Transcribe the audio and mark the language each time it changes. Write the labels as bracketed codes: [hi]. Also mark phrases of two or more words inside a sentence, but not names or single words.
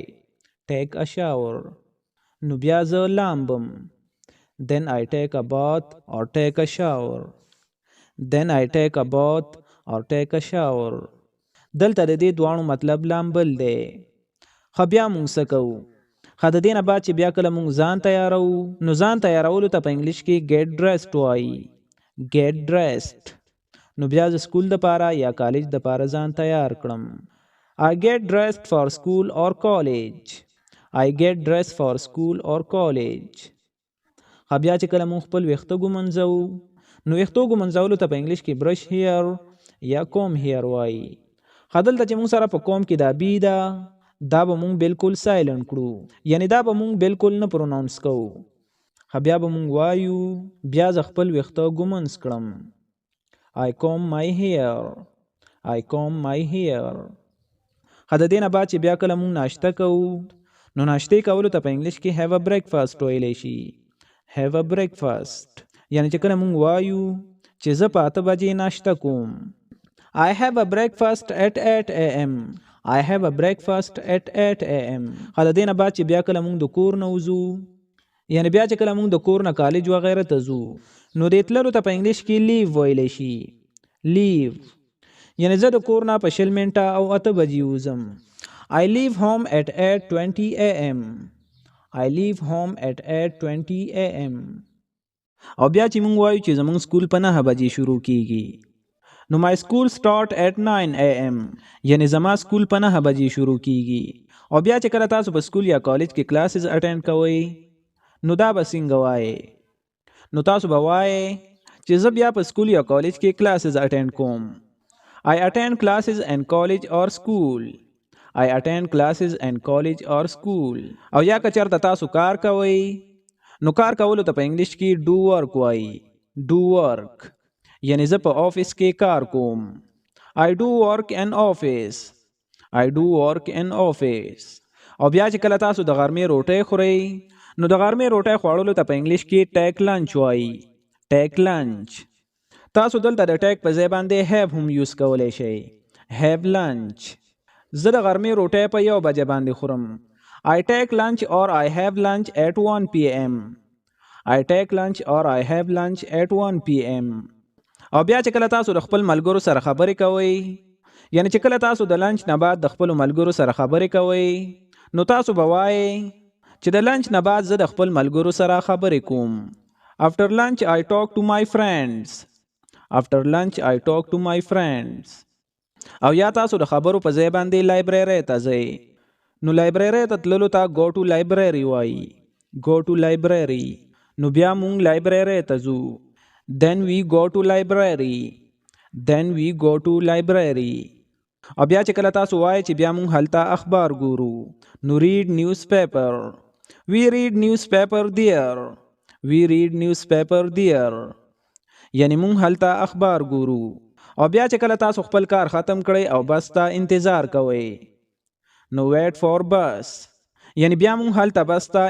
[en] take a shower. [ps] نو بیا زه لامبم. [en] then I take a bath or take a shower. then I take a bath or take a shower. [ps] دلته د دې دواړو مطلب لامبل دی. بیا مونږ څه کوو؟ د دې نه بعد چې بیا کله مونږ ځان تیارو نو ځان تیارولو ته په انګلیش کې [en] get dressed [ps] وایي. [en] get dressed. [ps] نو بیا زه سکول دپاره یا کالج دپاره ځان تیار کړم. [en] I get dressed for school or college. I get dressed for school or college. [ps] بیا چې کله مونږ خپل ویښته ږمنځو نو ویښتو ږمنځولو ته په انګلیش کې [en] brush hair [ps] یا [en] comb hair [ps] وایي. دلته چې مونږ سره په کوم کې دا بی ده دا به مونږ بالکل سایلنٹ کړو، یعنی دا به مونږ بالکل نه پروناونس کوو. بیا به مونږ وایو بیا زه خپل ویښته ږمنځ کړم. [en] I comb my hair. I comb my hair. [ps] د دې نه بعد چې بیا کله مونږ ناشته کوو نو ناشتې کولو ته په انګلیش کې [en] have a breakfast [ps] ویلی شي. [en] have a breakfast. [ps] یعنی چې کله مونږ وایو چې زه په 8 بجې ناشته کوم. [en] I have a breakfast at 8 am. I have a breakfast at 8 am. [ps] د دې نه بعد چې بیا کله مونږ د کور نه وځو یعنی بیا چې کله مونږ د کور نه کالج وغیره ته ځو نو دې تللو ته په انګلیش کې لیو ویلی شي. لیو. یعنی زه د کور نه په 20 منټه او 8 بجې وځم. [en] I leave home at 8:20 am. I leave home at 8:20 am. [ps] او بیا چې مونږ وایو چې زمونږ سکول په 9 بجې شروع کیږي نو [en] my school start at 9 am. [ps] یعنی زما سکول په 9 بجې شروع کیږي. او بیا چې کله تاسو په سکول یا کالج کې [en] classes attend [ps] کوئ نو دا به څنګه وایئ؟ نو تاسو به وایئ چې زه بیا په سکول یا کالج کې [en] classes attend [ps] کوم. [en] I attend classes in college or school. I attend classes in college or school. [ps] او یا که چېرته تاسو کار کوئ نو کار کولو ته په انګلیش کې [en] do work [ps] وایي. [en] do work. [ps] یعنی زه په آفیس کې کار کوم. [en] I do work in office. I do work in office. [ps] او بیا چې کله تاسو د غرمې روټۍ خورئ نو د غرمې روټۍ خوړلو ته په انګلیش کې [en] take lunch [ps] وایي. [en] take lunch. [ps] تاسو دلته د ټیک په ځای باندې have هم یوز کولی شئ. [en] have lunch. [ps] زه د غرمې روټۍ په 1 بجه باندې خورم. [en] I take lunch or I have lunch at 1 pm. I take lunch or I have lunch at 1 pm. [ps] او بیا چې کله تاسو د خپل ملګرو سره خبرې کوئ یعنی چې کله تاسو د لنچ نه بعد د خپل ملګرو سره خبرې کوئ نو تاسو به وایئ چې د لنچ نه بعد زه د خپل ملګرو سره خبرې کوم. [en] After lunch I talk to my friends. After lunch I talk to my friends. [ps] او یا تاسو د خبرو په ځای باندې لایبرری ته ځئ نو لایبرری ته تللو ته [en] go to library [ps] وایي. [en] go to library. [ps] نو بیا مونږ لایبرری ته ځو. [en] then we go to library. then we go to library. [ps] او بیا چې کله تاسو وایي چې بیا مونږ هلته اخبار ګورو نو [en] read newspaper we read newspaper there we read newspaper there [ps] یعنی مونږ هلته اخبار ګورو او بیا چې کله تاسو خپل کار ختم کړئ او بس ته انتظار کوئ نو [en] wait for bus [ps] یعنی بیا مونږ هلته بس ته